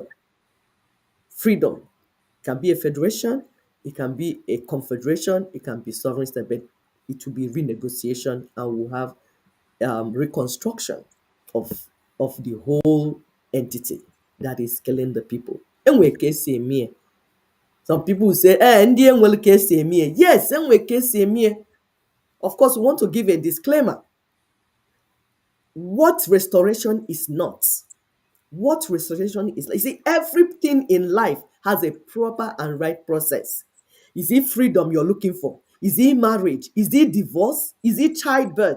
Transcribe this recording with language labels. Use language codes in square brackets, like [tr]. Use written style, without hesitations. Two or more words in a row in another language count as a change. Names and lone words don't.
[en] Freedom can be a federation, it can be a confederation, it can be sovereign state, but it will be renegotiation and we'll have reconstruction of the whole entity that is killing the people. [ig] Enwe ka esi eme. [en] Some people will say, [ig] ndị enwere ka esi eme. Yes, enwe ka esi eme. [en] Of course, we want to give a disclaimer. What restoration is not. What restoration is like. You see, everything in life has a proper and right process. Is it freedom you're looking for? Is it marriage? Is it divorce? Is it childbirth?